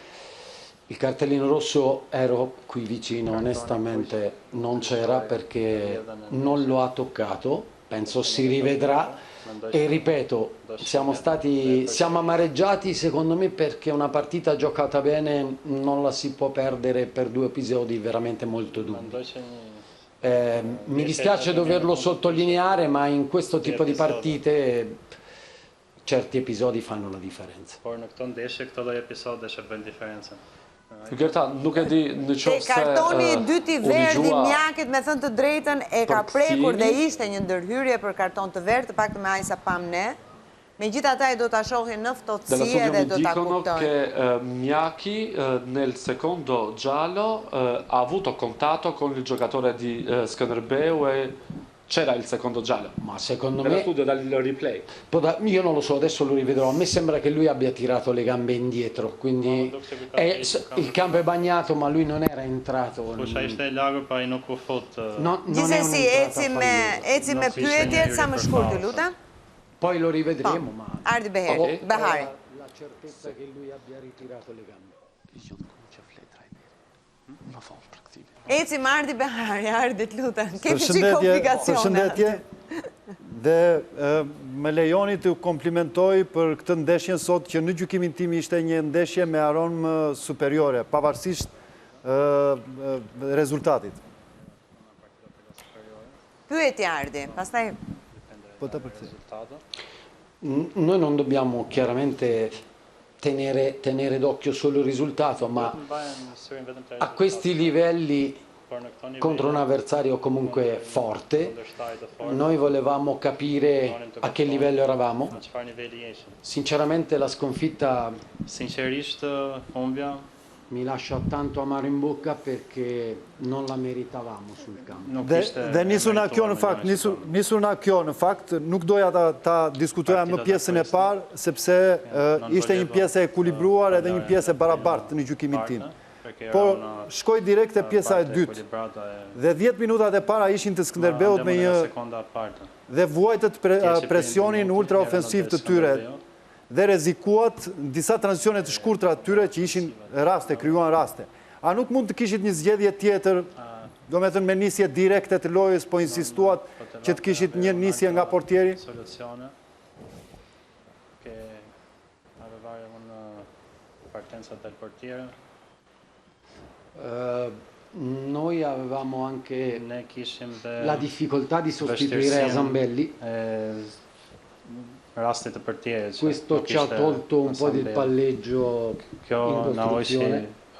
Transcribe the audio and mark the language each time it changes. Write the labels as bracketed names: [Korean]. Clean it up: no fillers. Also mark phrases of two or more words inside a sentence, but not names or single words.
[Italian] Il cartellino rosso ero qui vicino, onestamente non c'era perché non lo ha toccato, penso si rivedrà e ripeto, siamo amareggiati secondo me perché una partita giocata bene non la si può perdere per due episodi veramente molto duri. Mi dispiace doverlo sottolineare, ma in questo tipo di partite certi episodi fanno la differenza. [Albanian] Por në këtë ndeshje këto lloj episodesh e bën diferencën. Ygerta, nuk e di në qoftë se kartoni i dyti verdi Mjakit, me thënë të drejtën, e ka prekur dhe ishte një ndërhyrje për karton të verdh, të paktën me aq sa pam ne. Megjithatë ai do ta shohë në ftohtësi dhe do ta kuptojë. [Italian] Che Mjaki nel secondo giallo ha avuto contatto con il giocatore di Skënderbeu e c'era il secondo giallo. Ma secondo me... studio dal replay. Io non lo so, adesso lo rivedrò. A me sembra che lui abbia tirato le gambe indietro, quindi il campo è bagnato, ma lui non era entrato. [Albanian] Gjithsesi, eci me pyetjet sa më shkurtë, lutem. [Italian] Poi lo rivedremo, ma Ardi Behari. La certezza che lui abbia ritirato le gambe. [Albanian] Eci më Ardi Behari, Ardi të lutem. Kemi që komplikacione. Përshëndetje, dhe me lejoni të komplimentoj për këtë ndeshjen sot që në gjykimin tim ishte një ndeshje me aromë superiore, pavarësisht rezultatit. Pyetje Ardi, pastaj... [Italian] Noi non dobbiamo chiaramente tenere d'occhio solo il risultato, ma a questi livelli contro un avversario comunque forte noi volevamo capire a che livello eravamo. Sinceramente la sconfitta mi lascia tanto amaro in bocca perché non la meritavamo sul campo. [Albanian] Dhe nisur nga kjo në fakt, nuk doja ta diskutoja më pjesën e parë, sepse ishte një pjesë e ekuilibruar edhe një pjesë e barabartë në gjykimin tim. Por shkoj direkt e pjesa e dytë. Dhe 10 minutat e para ishin të Skënderbeut me një dhe vuajtët presionin ultraofensiv të tyre dhe rezikuat në disa tranzicionet të shkurtra të tyre që ishin raste, kryuan raste. A nuk mund të kishit një zgjedhje tjetër, do me thënë me nisje direkte të lojës, po insistuat që të kishit një nisje nga portieri? [Italian] Noi avevamo anche la difficoltà di sostituire Zambelli. Questo ci ha tolto un po' del palleggio in costruzione.